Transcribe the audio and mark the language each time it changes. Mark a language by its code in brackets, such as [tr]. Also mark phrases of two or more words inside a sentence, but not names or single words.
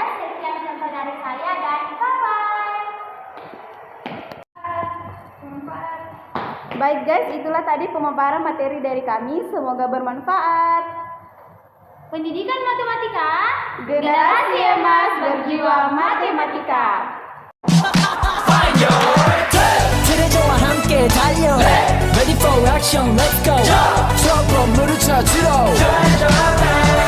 [id] Sekian contoh dari saya dan bye-bye. Baik guys, itulah tadi pemaparan materi dari kami. Semoga bermanfaat. Pendidikan matematika, Generasi emas berjiwa matematika. [ko] 트레저와 함께 달려 [en] Ready for action, let's go [ko] 수업 건물을 찾으러